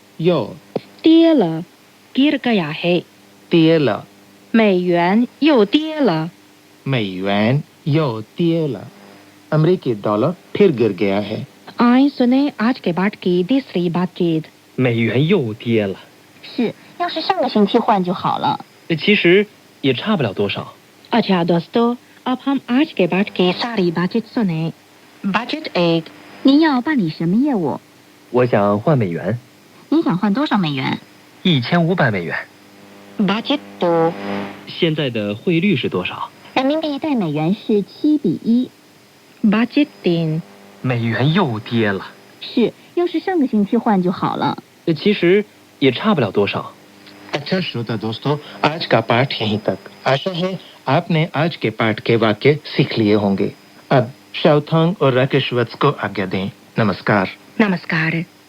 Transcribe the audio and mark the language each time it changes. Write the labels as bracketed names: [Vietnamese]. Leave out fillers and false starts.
[Chinese] 又跌了 [Hindi] गिर गया है। [Chinese] 跌了，美元又跌了美元又跌了， [Hindi] अमेरिकी डॉलर फिर गिर गया है। आए सुने आज के बाद की तीसरी बातचीत। [Chinese] 美元又跌了。是，要是上个星期换就好了。其实也差不了多少。 [Hindi] अच्छा दोस्तों, अब हम आज के बाद की सारी बातचीत सुने। बातचीत 1, [Chinese] 您要办理什么业务？我想换美元您想换多少美元，1500美元。 budgetto 现在的汇率是多少？人民币对美元是7:1。 budgetin 美元又跌了。是，要是上个星期换就好了。其实也差不了多少。 [Hindi] अच्छा श्रोता दोस्तों, आज का पाठ यहीं तक। आशा है आपने आज के पाठ के वाक्य सीख लिए होंगे। अब शाओथांग और राकेश वत्स को आज्ञा दें। नमस्कार। namaskar